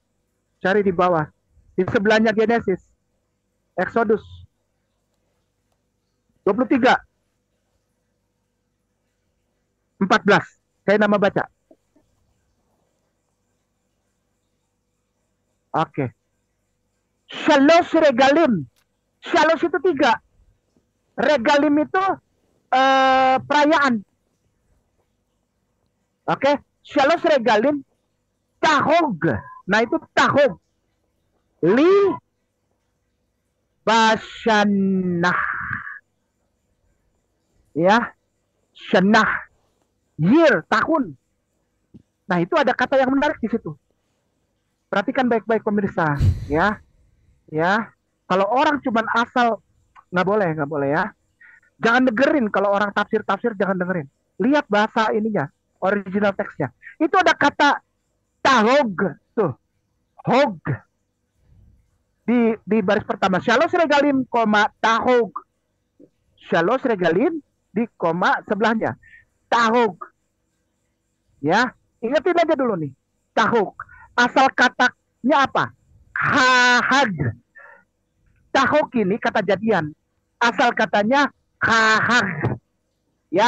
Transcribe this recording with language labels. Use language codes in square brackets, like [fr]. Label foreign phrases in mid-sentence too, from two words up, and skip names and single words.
[id] Cari di bawah. Di sebelahnya Genesis. Exodus. 23. 14. Saya nama baca. Oke. [he] Shalosh regalim. [id] Shalosh itu 3. Regalim itu perayaan. Oke. [he] Shalosh regalim. [id] Tahog. Nah itu tahog. [he] Li Bashanah. [id] Ya. Shanah. Year, tahun. Nah itu ada kata yang menarik di situ. Perhatikan baik-baik pemirsa, ya. Ya. Kalau orang cuman asal, nggak boleh ya. Jangan dengerin kalau orang tafsir jangan dengerin. Lihat bahasa ininya, original teksnya. Itu ada kata tahog, tuh, hog. Di baris pertama, [he] Shalosh regalim, tahog. Shalosh regalim [id] di koma sebelahnya. Tahog. Ya, ingetin aja dulu nih. Tahog. Asal katanya apa? Hahag. Tahog ini kata jadian. Asal katanya hahag. Ya.